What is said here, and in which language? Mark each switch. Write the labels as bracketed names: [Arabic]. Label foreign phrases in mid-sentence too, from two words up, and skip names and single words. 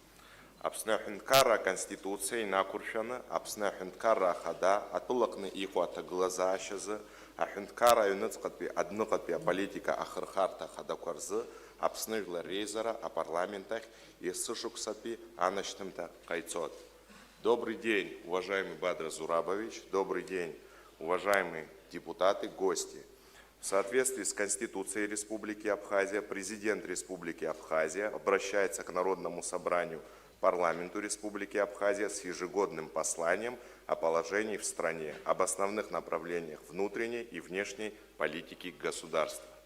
[Abkhazian] Аԥсны Аҳәынҭқарра Аконституциа инақәыршәаны, Аԥсны Аҳәынҭқарра Ахада атәылаҟны иҟоу аҭагылазаашьазы, Аҳәынҭқарра аҩныҵҟатәи адәныҟатәи аполитика ахырхарҭа ахадақәа рзы Аԥсны Жәлар Реизара апарламент ахь есышықәсатәи анашьҭымҭа ҟаиҵоит. [Russian] Добрый день, уважаемый Бадра Зурабович, добрый день, уважаемые депутаты, гости. В соответствии с Конституцией Республики Абхазия, президент Республики Абхазия обращается к Народному собранию парламенту Республики Абхазия с ежегодным посланием о положении в стране, об основных направлениях внутренней и внешней политики государства.